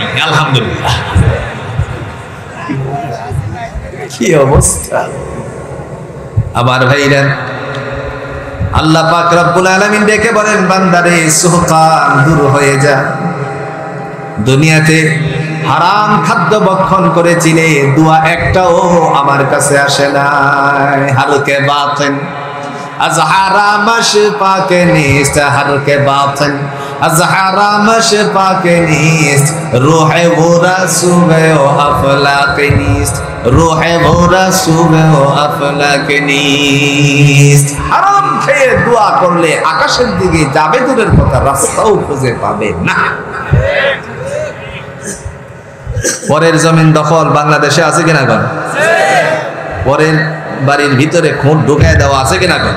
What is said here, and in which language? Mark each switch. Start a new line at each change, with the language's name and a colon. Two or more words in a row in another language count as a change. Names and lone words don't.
Bangla: আলহামদুলিল্লাহ, কি অবস্থা আমার ভাইরা। আল্লাহ পাক
Arabic: رب العالمين
Bangla: ডেকে বলেন, বান্দারে সুহকান দূর হয়ে যা। দুনিয়াতে হারাম খাদ্য ভক্ষণ করেছিলে, দোয়া একটাও আমার কাছে আসে নাই।
Persian: هر که باطن از حرامش پاک نیست، ہر کے باطن از حرامش پاک نیست، روح وہ رسول و افلاک نیست، روح وہ رسول و افلاک نیست।
Bangla: হারাম খেয়ে দোয়া করলে আকাশের দিকে যাবে দূরের কথা, রাস্তাও খুঁজে পাবে না। পরের জমিন দখল বাংলাদেশে আছে কিনা গণ? পরের বাড়ির ভিতরে খুঁট ঢুকায় দেওয়া আছে কিনা গণ?